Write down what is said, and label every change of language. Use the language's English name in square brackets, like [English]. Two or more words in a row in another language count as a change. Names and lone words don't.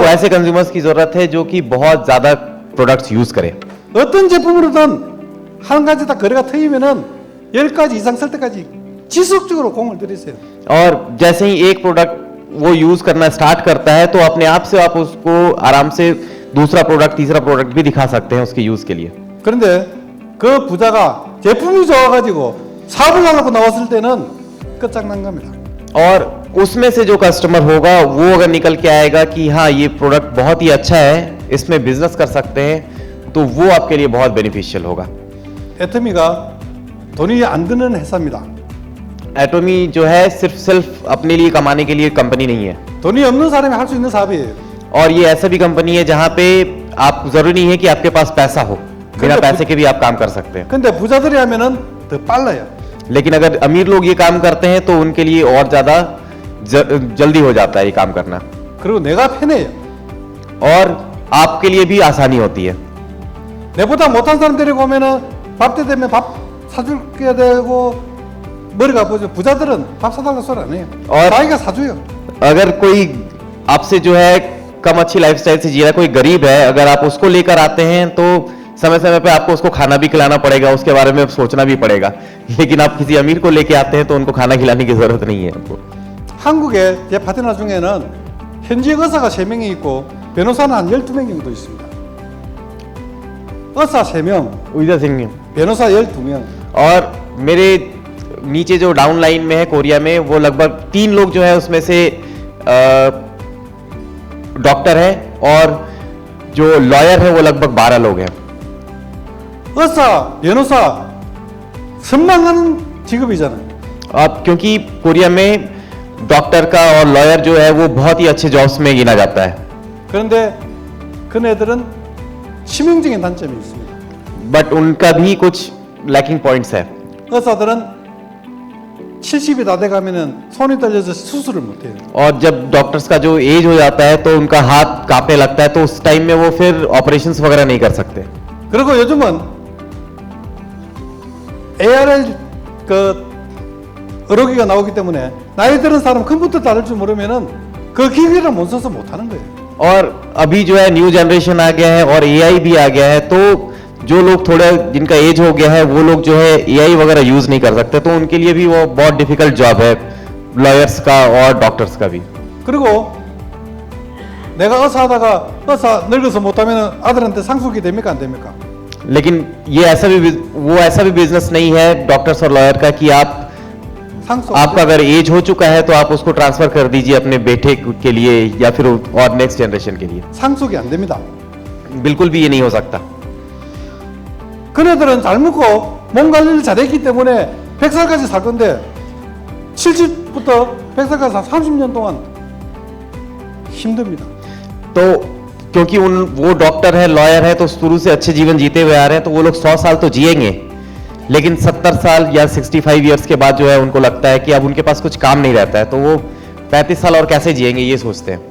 [Korean] 그래서- [Hindi] ऐसे कंज्यूमर्स की जरूरत है जो कि बहुत ज्यादा [English] products use [Hindi] करें। [Korean] 어떤 제품으로든 한 가지 다 거래가 트이면은 10가지 이상 쓸 때까지 지속적으로 공을 들이세요. [Hindi] और जैसे ही एक प्रोडक्ट वो यूज करना स्टार्ट करता है तो अपने आप से आप उसको आराम से दूसरा प्रोडक्ट तीसरा प्रोडक्ट भी दिखा सकते हैं उसके यूज के लिए। [Korean] 그런데 그 부자가 제품이 좋아가지고 사업을 하려고 나왔을 때는 끝장난 겁니다. [Hindi] और उसमें से जो कस्टमर होगा वो अगर निकल के आएगा कि हाँ ये प्रोडक्ट बहुत ही अच्छा है, इसमें बिजनेस कर सकते हैं, तो वो आपके लिए बहुत बेनिफिशियल होगा। [Korean] 애터미가 돈이 안 드는 회사입니다. [Hindi] एटॉमी जो है सिर्फ अपने लिए कमाने के लिए कंपनी नहीं है, [Korean] 돈이 없는 사람이 할 수 있는 사업이에요. [Hindi] और ये ऐसा भी कंपनी है जहां पे आप जरूरी नहीं है कि आपके पास पैसा हो, बिना [Korean] 근데 [Hindi] पैसे के भी आप काम कर सकते हैं। [Korean] 근데 부자들이 하면은 더 빨라요. [Hindi] लेकिन अगर अमीर लोग ये काम करते हैं तो उनके लिए और ज्यादा जल्दी हो जाता है ये काम करना, [Korean] 그리고 내가 편해요. [Hindi] और आपके लिए भी आसानी होती है। [Korean] 내보다 못한 사람 데리고 오면은 밥 때 되면 밥 사줄게 되고 머리가 아프죠. 부자들은 밥 사달라고 소리 안 해요. [Hindi] और- [Korean] 자기가 사줘요. [Hindi] अगर कोई आपसे जो है कम अच्छी लाइफस्टाइल से जी रहा है, कोई गरीब है, अगर आप उसको लेकर आते हैं तो समय समय पे आपको उसको खाना भी खिलाना पड़ेगा, उसके बारे में सोचना भी पड़ेगा। लेकिन आप किसी अमीर को लेके आते हैं तो उनको खाना खिलाने की जरूरत नहीं है आपको। [Korean] 한국에 제 파트너 중에는 현직 의사가 3명이 있고 변호사는 한 12명 정도 있습니다. 의사 3명, उइजा सिंह 변호사 12명. [Hindi] और मेरे नीचे जो [English] down line [Hindi] में है कोरिया में, वो लगभग 3 लोग जो है उसमें से डॉक्टर है, और जो लॉयर है वो लगभग 12 लोग हैं। [Korean] 의사, 변호사 선망하는 직업이잖아요. [Hindi] अब क्योंकि कोरिया में डॉक्टर का और लॉयर जो है वो बहुत ही अच्छे जॉब्स में गिना जाता है, [Korean] 그런데 그네들은 치명적인 단점이 있습니다. [Hindi] बट उनका भी कुछ [English] lacking points [Hindi] है। [Korean] 의사들은 70이 다 돼가면은 손이 떨려서 수술을 못해요. [Hindi] और जब डॉक्टर्स का जो एज हो जाता है तो उनका हाथ कांपने लगता है, तो उस टाइम में वो फिर ऑपरेशंस वगैरह नहीं कर सकते। [Korean] 그리고 요즘은 ARL 그 의료기가 나오기 때문에 나이 들은 사람 컴퓨터 다룰 줄 모르면은 그 기기를 못 써서 못 하는 거예요. [Hindi] और अभी जो है [English] new generation [Hindi] आ गया है और एआई भी आ गया है, तो जो लोग थोड़ा जिनका एज हो गया है वो लोग जो है एआई वगैरह यूज नहीं कर सकते, तो उनके लिए भी वो बहुत [English] difficult job [Hindi] है, लॉयर्स का और डॉक्टर्स का भी। [Korean] 그리고 내가 의사 하다가 의사 늙어서 못하면 아들한테 상속이 됩니까 안 됩니까? [Hindi] लेकिन ये ऐसा भी बिजनेस नहीं है डॉक्टर्स और लॉयर का कि आप [Korean] 상속. [Hindi] आपका अगर एज हो चुका है तो आप उसको ट्रांसफर कर दीजिए अपने बेटे के लिए या फिर और [English] next generation [Hindi] के लिए। [Korean] 상속이 안 됩니다. [Hindi] बिल्कुल भी ये नहीं हो सकता। [Korean] 그네들은 잘 먹고 몸 관리를 잘했기 때문에 100살까지 살 건데 70부터 100살까지 30년 동안 힘듭니다. [Hindi] तो क्योंकि वो डॉक्टर है लॉयर है तो शुरू से अच्छे जीवन जीते हुए आ रहे हैं, तो वो लोग 100 साल तो जिएंगे, लेकिन 70 साल या 65 इयर्स के बाद जो है उनको लगता है कि अब उनके पास कुछ काम नहीं रहता है, तो वो 35 साल और कैसे जिएंगे ये सोचते हैं।